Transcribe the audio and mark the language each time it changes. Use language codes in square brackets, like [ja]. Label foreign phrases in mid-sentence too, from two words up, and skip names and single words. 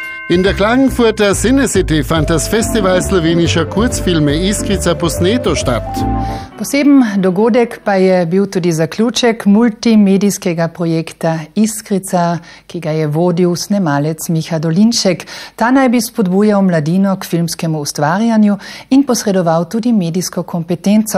[de] In der Klagenfurter Cinecity fand das Festival slowenischer Kurzfilme Iskrica posneto statt. [sl] Poseben dogodek pa je bil tudi zaključek multimedijskega projekta Iskrica, ki ga je vodil snemalec Miha Dolinšek. Ta naj bi spodbujal mladino k filmskemu ustvarjanju in posredoval tudi medijsko kompetenco.